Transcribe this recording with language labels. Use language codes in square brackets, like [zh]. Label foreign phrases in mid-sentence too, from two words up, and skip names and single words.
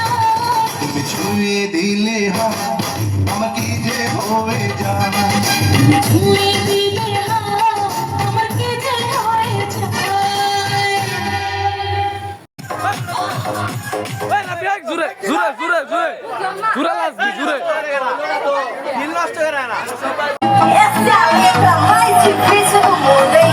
[bn] তুমি ছুঁয়ে দিলে হাত আমার কি যে হয়ে যায় তুমি ছুঁয়ে দিলে হাত আমার কি যে হয়ে যায় জুড়ে জুড়ে জুড়ে জুড়ে জুড়ে লাগবে জুড়ে [pt] Essa é a letra mais difícil do mundo, hein?